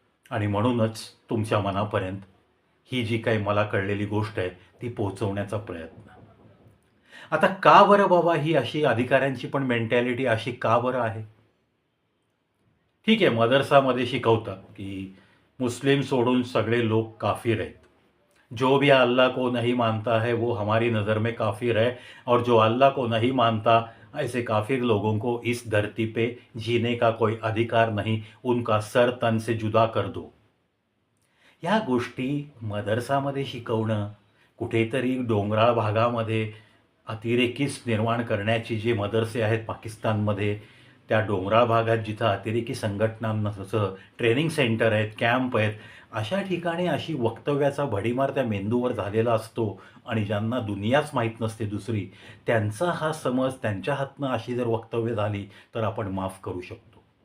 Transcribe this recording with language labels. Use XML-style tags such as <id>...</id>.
<mr>आणि म्हणूनच तुमच्या मनापर्यंत ही जी काही मला कळलेली गोष्ट आहे ती पोहोचवण्याचा प्रयत्न. आता का बरं बाबा ही अशी अधिकाऱ्यांची पण मेंटॅलिटी अशी का बरं आहे? ठीक आहे, मदरसामध्ये शिकवतात की मुस्लिम सोडून सगळे लोक काफिर आहेत.</mr> <hi>जो भी अल्लाह को नहीं मानता है वो हमारी नज़र में काफिर है, और जो अल्लाह को नहीं मानता ऐसे काफिर लोगों को इस धरती पे जीने का कोई अधिकार नहीं, उनका सर तन से जुदा कर दो.</hi> <mr>या गोष्टी मदरसामध्ये शिकवणं, कुठेतरी डोंगराळ भागामध्ये अतिरेकीच निर्माण करण्याची जे मदरसे आहेत पाकिस्तानमध्ये, त्या डोंगराळ भागात जिथं अतिरेकी संघटनांचं ट्रेनिंग सेंटर आहेत, कॅम्प आहेत, अशा ठिकाणी अशी वक्तव्याचा भडीमार त्या मेंदूवर झालेला असतो आणि ज्यांना दुनियाच माहीत नसते दुसरी, त्यांचा हा समज त्यांच्या हातनं अशी जर वक्तव्य झाली तर आपण माफ करू शकतो.</mr>